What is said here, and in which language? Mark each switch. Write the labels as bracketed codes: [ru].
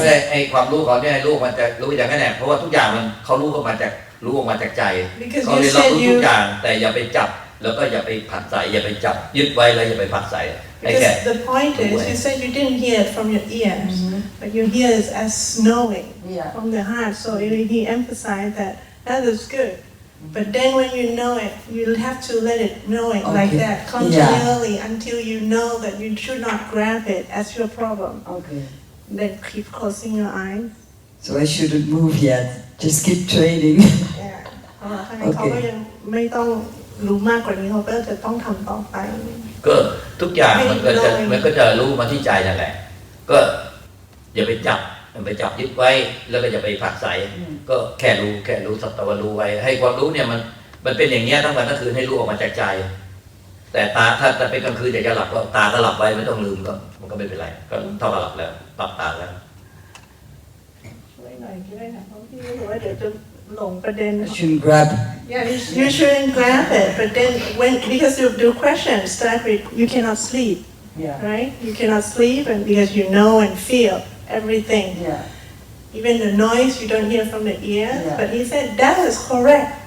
[th] ไอ้ความรู้เขาเนี่ยรู้มันจะรู้อย่างนั้นแหละเพราะว่าทุกอย่างมันเขารู้ออกมาจากใจเขาเรียนรับรู้ทุกอย่างแต่อย่าไปจับแล้วก็อย่าไปผัดใส่อย่าไปจับยึดไว้แล้วอย่าไปผัดใส่ [en] Because the point is, you said you didn't hear it from your ears, but you hear it as knowing from the heart. So he emphasized that is good. But then when you know it, you have to let it know it like that continually until you know that you should not grab it as your problem. Okay. Then keep closing your eyes. So I shouldn't move yet. Just keep training. Yeah. [th] เขาก็ยังไม่ต้องรู้มากกว่านี้เขาก็จะต้องทำต่อไป ก็ทุกอย่างมันก็จะรู้มาที่ใจนั่นแหละก็อย่าไปจับยึดไว้แล้วก็อย่าไปผักใส่ก็แค่รู้สัตว์รู้ไว้ให้ความรู้เนี่ยมันเป็นอย่างเงี้ยทั้งวันทั้งคืนให้รู้ออกมาจากใจแต่ตาถ้าเป็นกลางคืนอยากจะหลับก็ตาก็หลับไว้ไม่ต้องลืมก็มันก็ไม่เป็นไรก็เท่ากับหลับแล้วปรับตาแล้ว ช่วยหน่อยก็ได้นะเพราะพี่รู้ว่าเดี๋ยวจะหลงประเด็น [en] I shouldn't grab. Yeah, you shouldn't grab it. But then because the question start with you cannot sleep, right? You cannot sleep, and because you know and feel everything. Even the noise you don't hear from the ear. But he said that is correct.